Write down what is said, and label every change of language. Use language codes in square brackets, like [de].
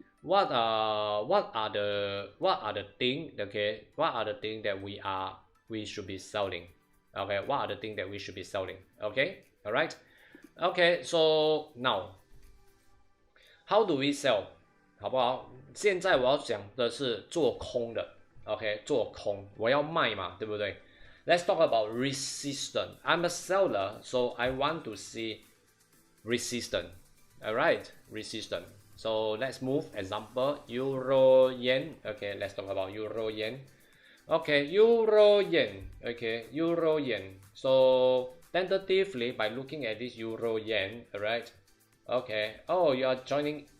[en] What are the thing? Okay, what are the thing that we should be selling? Okay, what are the thing that we should be selling? Okay, all right. Okay, so now how do we sell? [zh] 好不好？现在我要讲的是做空的 ，OK， 做空，我要卖嘛，对不对？ [en] Let's talk about resistance. I'm a seller, so I want to see resistance. Alright, resistance. So let's move. Example, Euro Yen. Okay, let's talk about Euro Yen. Okay, Euro Yen. Okay, Euro Yen. So tentatively, by looking at this Euro Yen, alright. Okay. Oh, you are joining.